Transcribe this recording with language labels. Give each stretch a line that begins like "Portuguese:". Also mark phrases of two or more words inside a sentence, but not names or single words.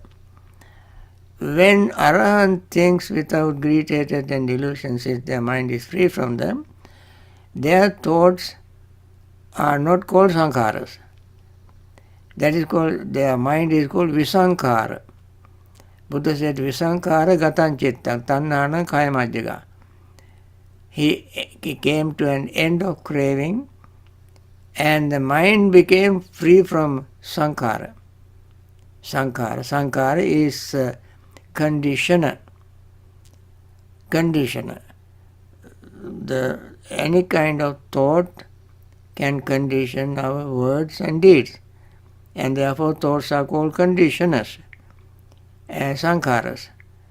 English: When Arahant thinks without greed, hatred and delusion, since their mind is free from them, their thoughts are not called sankharas. That is called, their mind is called visankhara. Buddha said,
Pali: visankhara gatan chitta, tannana kayamajjaga.
English: He came to an end of craving, and the mind became free from sankhara. Sankhara is conditioner. Any kind of thought can condition our words and deeds, and therefore thoughts are called conditioners, sankharas.